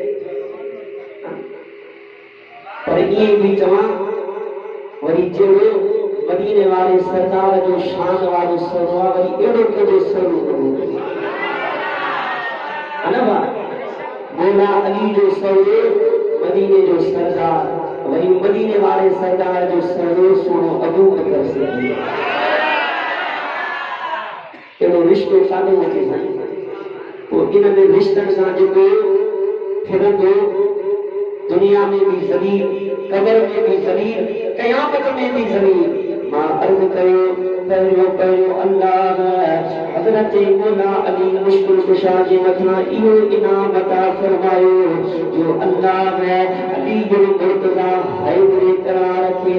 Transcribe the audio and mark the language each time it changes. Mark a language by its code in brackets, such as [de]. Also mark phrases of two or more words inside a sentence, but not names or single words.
[sd] पर ईअं बि चवां वरी जहिड़ो मदीने वारे सरदार जो शान वारो सब्र आहे वरी अहिड़ो कंहिंजो सब्र न हो मौला अली जो सब्र मदीने जो सरदार वही मदीने वाले सरदार जो सब्र सुनो अबू बकर सिद्दीक़ एड़ो रिश्तो सादो होते वो इन में रिश्तन सां जेको फिरंदो दुनिया में भी ज़लील कब्र में भी ज़लील क़यामत में भी ज़लील मां अर्ज़ कयो पहिरियों अल्लाह हज़रत मौला अली मुश्किल कुशा जे मथां इहो इनाम अता फरमायो जो अल्लाह अली जो मुर्तजा हैदर करार खे